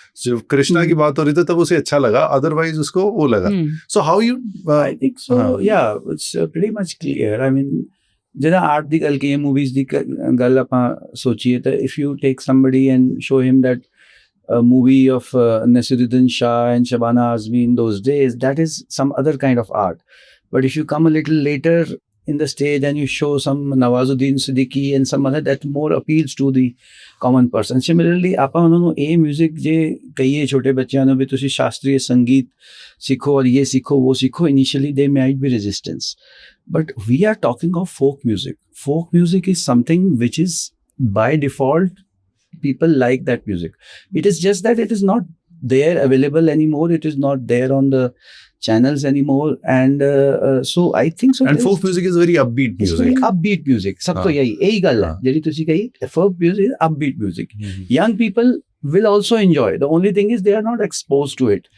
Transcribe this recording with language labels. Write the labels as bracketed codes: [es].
[hi] So Krishna की बात हो रही थी तब उसे अच्छा लगा, [en] otherwise [hi] उसको वो लगा. [en] So how you I think so. Yeah, it's pretty much clear. I mean, [pa] ਜਿੱਦਾਂ ਆਰਟ ਦੀ ਗੱਲ ਕੀ, ਮੂਵੀਜ਼ ਦੀ ਗੱਲ ਆਪਾਂ ਸੋਚੀਏ ਤਾਂ [en] if you take somebody and show him that a movie of Nasiruddin Shah and Shabana Azmi in those days, that is some other kind of art. But if you come a little later in the stage and you show some Nawazuddin Siddiqui and some other, that more appeals to the common person. [pa] Similarly, ਆਪਾਂ ਉਹਨਾਂ ਨੂੰ ਇਹ music ਜੇ ਕਹੀਏ ਛੋਟੇ ਬੱਚਿਆਂ ਨੂੰ ਵੀ ਤੁਸੀਂ ਸ਼ਾਸਤਰੀय ਸੰਗੀਤ ਸਿੱਖੋ [hi] और ये सीखो वो सीखो, [en] initially they might be resistance. But we are talking of folk music. Folk music is something which is by default, people like that music. It is just that it is not there available anymore. It is not there on the channels anymore. And so I think so. and folk music is very upbeat It's music. very upbeat music. [pa] ਸਭ ਤੋਂ ਇਹੀ ਗੱਲ ਹੈ ਜਿਹੜੀ ਤੁਸੀਂ ਕਹੀ, [en] folk music is upbeat music. Young people will also enjoy. The only thing is they are not exposed to it.